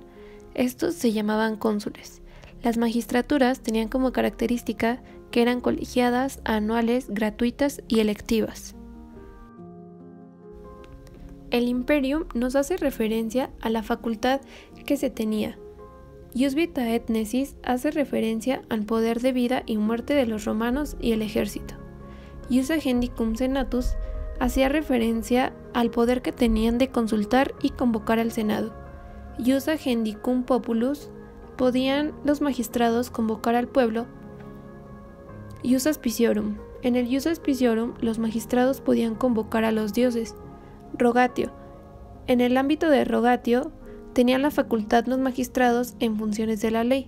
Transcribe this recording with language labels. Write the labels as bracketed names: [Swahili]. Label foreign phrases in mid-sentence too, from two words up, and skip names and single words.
[Spanish] Estos se llamaban cónsules. Las magistraturas tenían como característica que eran colegiadas, anuales, gratuitas y electivas. El imperium nos hace referencia a la facultad que se tenía. [Latin] Ius vitae et necis [Spanish] hace referencia al poder de vida y muerte de los romanos y el ejército. [Latin] Ius agendicum senatus [Spanish] hacía referencia al poder que tenían de consultar y convocar al Senado. [Latin] Ius agendicum populus, [Spanish] podían los magistrados convocar al pueblo. [Latin] Ius auspiciorum, [Spanish] en el [Latin] ius auspiciorum [Spanish] los magistrados podían convocar a los dioses. Rogatio, en el ámbito de rogatio tenían la facultad los magistrados en funciones de la ley.